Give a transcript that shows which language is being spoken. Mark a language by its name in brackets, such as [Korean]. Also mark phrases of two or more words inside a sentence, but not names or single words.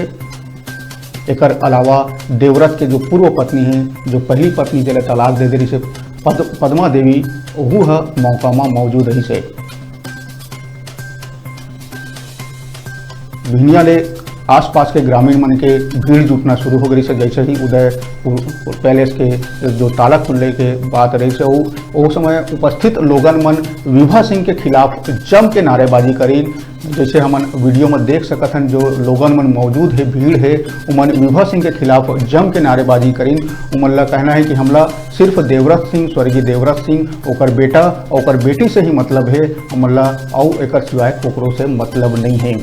[Chhattisgarhi] एकर अलावा देवव्रत के जो पूर्व पत्नी है, जो पहली पत्नी जिले तलाक दे रही से, पद्मा देवी, वह मौका में मौजूद रही से। भिनिया ले आसपास के ग्रामीण मन के भीड़ जुटना शुरू हो गई से। जैसे ही उदयपुर पैलेस के जो ताला खुलने के बात रही से वो समय उपस्थित लोगन मन विभा सिंह के खिलाफ जम के नारेबाजी करी। जैसे हमन वीडियो में देख सकत हन, जो लोगन मन मौजूद है, भीड़ है, उमन विभा सिंह के खिलाफ जम के नारेबाजी करी। उमन ला कहना है कि हमला सिर्फ देवव्रत सिंह, स्वर्गीय देवव्रत सिंह, ओकर बेटा ओकर बेटी से ही मतलब है, हमन ला और एकर सिवाय कोकरो से मतलब नहीं है।